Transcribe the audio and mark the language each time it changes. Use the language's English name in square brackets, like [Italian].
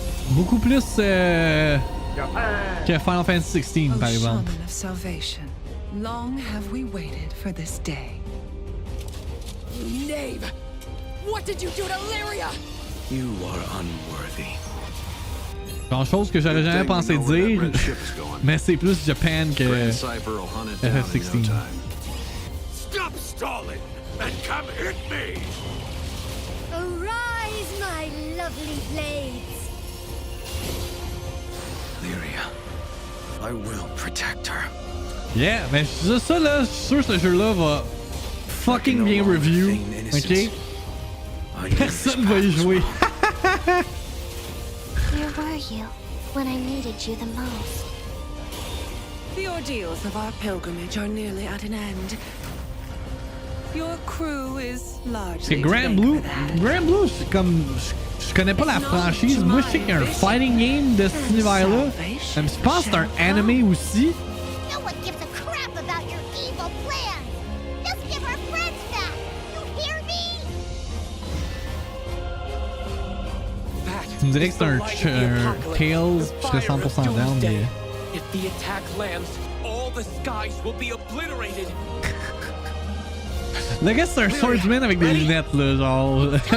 [French] Beaucoup plus que Final Fantasy XVI, par exemple. [English] Shaman of salvation, long have we waited for this day. You knave! What did you do to Lyria? You are unworthy. [French] Genre chose que j'aurais jamais pensé dire, mais c'est plus Japan que FF16. [English] Stop stalling and come hit me! Arise, my lovely blades! Lyria, I will protect her. [French] Yeah, mais ça là, je suis sûr que ce jeu-là va fucking bien review, ok? Personne va y jouer. [English] Where were you when I needed you the most? The ordeals of our pilgrimage are nearly at an end. Your crew is largely [French] C'est Granblue. Granblue, c'est comme. Je connais pas la franchise. Moi, je sais qu'il y a un fighting game de cet univers-là. Je pense que c'est un anime aussi. [English] No one gives a crap about your evil plans. Just give our friends back. You hear me? [French] Tu me dirais que c'est un Tales, je serais 100% down, mais. [English] If the attack lands, all the skies will be obliterated. [French] Le gars, c'est un swordsman avec des lunettes, là, genre.